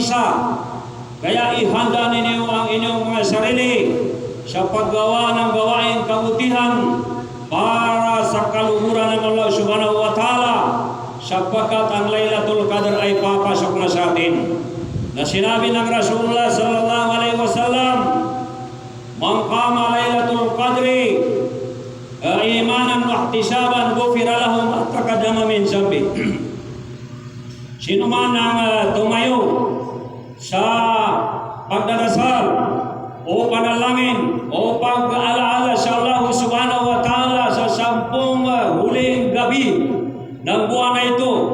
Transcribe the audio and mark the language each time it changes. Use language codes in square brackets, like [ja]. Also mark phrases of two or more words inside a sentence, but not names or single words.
[tl] Kaya ihanda ninyo ang inyong mga sarili sa paggawa ng gawain kabutihan para sa kaluhuran ng Allah [ar] سبحانه وتعالى, [tl] sapagkat ang Laylatul Qadr ay papasok na sa atin. Na sinabi ng Rasulullah [ar] صلى الله عليه وسلم، "من قام ليلة القدر إيمانا واحتسابا غفر له ما تقدم من ذنبه." [tl] Sino man ang tumayo sa pagdarasal o panalangin o pag-alaala sa Allah [ar] سبحانه وتعالى [tl] sa 10 huling gabi ng buwan na ito,